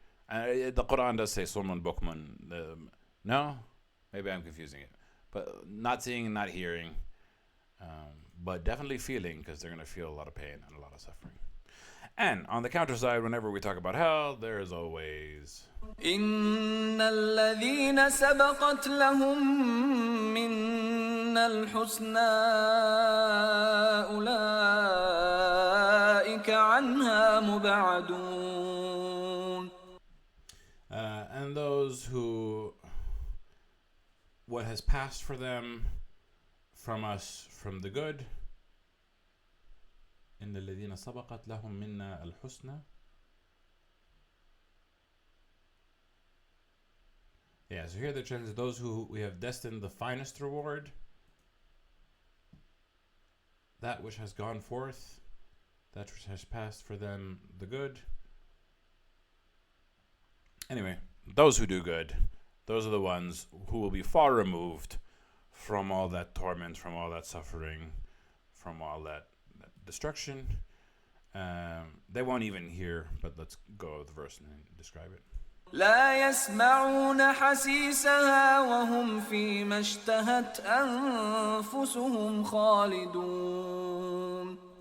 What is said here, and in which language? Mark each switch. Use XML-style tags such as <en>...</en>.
<en>The Quran does say</en> <ar>Sumun Bukman.</ar> <en>No? Maybe I'm confusing it. But not seeing and not hearing. But definitely feeling, because they're going to feel a lot of pain and a lot of suffering. And on the counter side, whenever we talk about hell, there is always</en> <ar>إن الذين سبقت لهم منا الحسنى أولئك عنها مبعدون.</ar> <en>And those who what has passed for them from us from the good.</en> <ar>إن الذين سبقت لهم منا الحسنى.</ar> <en>Yeah, so here the translation, those who we have destined the finest reward, that which has gone forth, that which has passed for them the good. Anyway, those who do good, those are the ones who will be far removed from all that torment, from all that suffering, from all that destruction. They won't even hear, but let's go with the verse and describe it.</en> <ar>لا يسمعون حسيسها وهم فيما اشتهت أنفسهم خالدون.</ar>